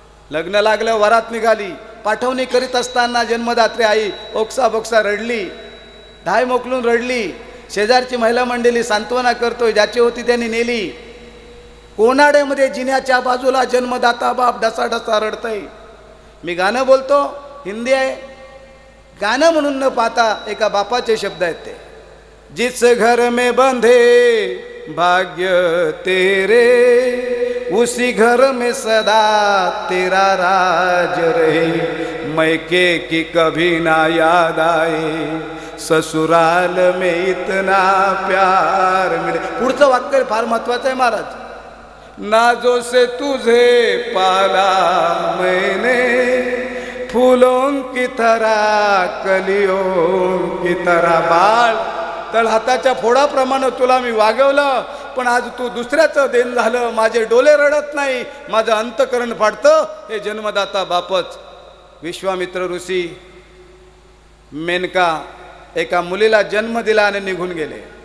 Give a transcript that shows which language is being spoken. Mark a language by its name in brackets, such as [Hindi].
[Marathi] लग्न लागलं, वरात निघाली, पाठवणी करीत असताना जन्मदात्री आई ओक्सा बोक्सा रडली, धाय मोकलून रडली. शेजारची महिला मंडळी सांत्वना करतोय, ज्याची होती त्यांनी नेली. कोनाड्यामध्ये जिन्याच्या बाजूला जन्मदाता बाप ढसाढसा रडतय. मी गाणं बोलतो, हिंदी आहे, गाणं म्हणून न पाहता एका बापाचे शब्द आहेत ते. [Hindi] जिस घर में बंधे भाग्य तेरे, उसी घर में सदा तेरा राज रहे. मैके की कभी ना याद आए, ससुराल में इतना प्यार मिले. [Marathi] पुढचं वाक्य फार महत्वाचं आहे महाराज. [Hindi] नाजों से तुझे पाला मैंने, फूलों की तरह कलियों की तरह. [Marathi] बाळ तळ हाताच्या फोडाप्रमाणे तुला मी वागवलं, पण आज तू दुसऱ्याचं देण झालं. माझे डोले रडत नाही, माझं अंतकरण फाटतं. हे जन्मदाता बापच. विश्वामित्र ऋषी मेनका एका मुलीला जन्म दिला आणि निघून गेले.